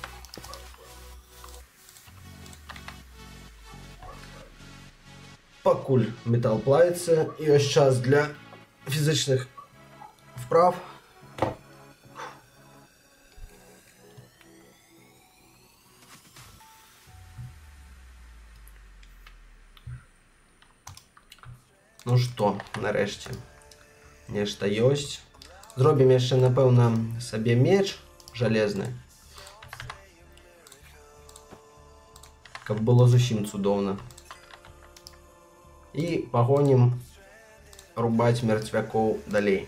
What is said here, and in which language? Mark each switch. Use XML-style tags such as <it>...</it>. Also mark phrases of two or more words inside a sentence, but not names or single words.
<uk>Покуль метал плавиться, і ось час для фізичних вправ.</uk> <be>Ну што, нарэшце, нешта ёсць. Зробім яшчэ, напэўна, сабе меч жалезны. Каб было зусім цудоўна. І пагонім рубаць мертвякоў далей.</be>